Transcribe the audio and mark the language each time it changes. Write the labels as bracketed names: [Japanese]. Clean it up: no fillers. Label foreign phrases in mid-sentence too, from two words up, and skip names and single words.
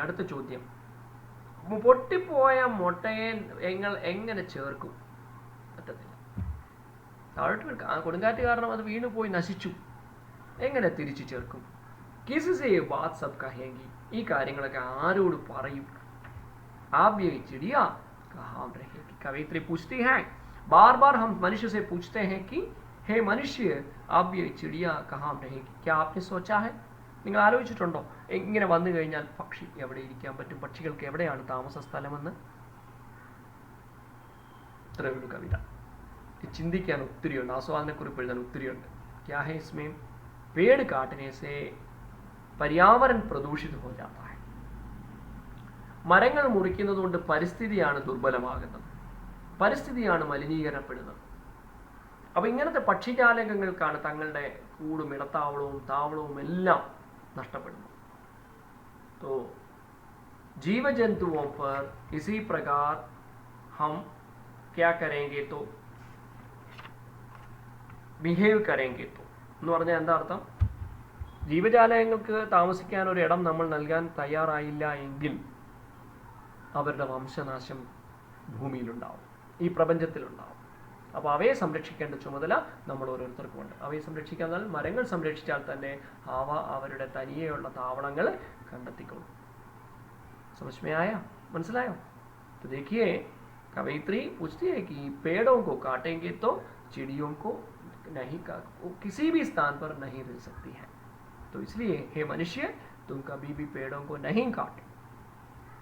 [Malayalam] അടുത്ത ചോദ്യം, പൊട്ടിപ്പോയ മുട്ടയെ എങ്ങനെ ചേർക്കും? പറ്റത്തില്ല. താഴോട്ട് കൊടുങ്കാറ്റ് കാരണം അത് വീണു പോയി നശിച്ചു, എങ്ങനെ തിരിച്ചു ചേർക്കും? [Hindi] किससे बात सब कहेंगी, [Malayalam] ഈ കാര്യങ്ങളൊക്കെ ആരോട് പറയും? [Hindi] आप ये चिड़िया कहाँ रहेगी? कवित्री पूछती है, बार बार हम मनुष्य से पूछते हैं कि हे मनुष्य, आप ये चिड़िया कहाँ रहेगी? क्या आपने सोचा है? [Malayalam] നിങ്ങൾ ആലോചിച്ചിട്ടുണ്ടോ ഇങ്ങനെ വന്നു കഴിഞ്ഞാൽ പക്ഷി എവിടെ ഇരിക്കാൻ പറ്റും, പക്ഷികൾക്ക് എവിടെയാണ് താമസ സ്ഥലമെന്ന്? ഇത്രയൊരു കവിത. ചിന്തിക്കാൻ ഒത്തിരിയുണ്ട്, ആസ്വാദനക്കുറിപ്പ് എഴുതാൻ ഒത്തിരിയുണ്ട്. [Hindi] क्या है इसमें? पेड़ काटने से पर्यावरण प्रदूषित हो जाता है. [Malayalam] മരങ്ങൾ മുറിക്കുന്നത് കൊണ്ട് പരിസ്ഥിതിയാണ് ദുർബലമാകുന്നത്, പരിസ്ഥിതിയാണ് മലിനീകരണപ്പെടുന്നത്. അപ്പൊ ഇങ്ങനത്തെ പക്ഷിജാലകങ്ങൾക്കാണ് തങ്ങളുടെ കൂടും ഇടത്താവളവും താവളവും എല്ലാം नष्टപ്പെടുന്നു. [Hindi] तो जीव जंतुओं पर इसी प्रकार हम क्या करेंगे तो बिहेव करेंगे तो [Malayalam] എന്ന് പറഞ്ഞാൽ എന്താ അർത്ഥം? ജീവജാലങ്ങൾക്ക് താമസിക്കാൻ ഒരു ഇടം നമ്മൾ നൽകാൻ തയ്യാറായില്ല എങ്കിൽ അവരുടെ വംശനാശം ഭൂമിയിലുണ്ടാവും, ഈ പ്രപഞ്ചത്തിലുണ്ടാവും. അപ്പോൾ അവയെ സംരക്ഷിക്കേണ്ട ചുമതല നമ്മൾ ഓരോരുത്തർക്കും ഉണ്ട്. അവയെ സംരക്ഷിക്കാൻ മരങ്ങൾ സംരക്ഷിച്ചാൽ തന്നെ അവ അവരുടെ തനിയെയുള്ള താവളങ്ങൾ കണ്ടെത്തിക്കൊള്ളും. [Hindi] समझ में आया? മനസ്സിലായോ? तो देखिए कवयित्री पूछती है कि पेड़ों को काटेंगे तो चिड़ियों को नहीं किसी भी स्थान पर नहीं रह सकती है. तो इसलिए हे मनुष्य, तुम कभी भी पेड़ों को नहीं काटो.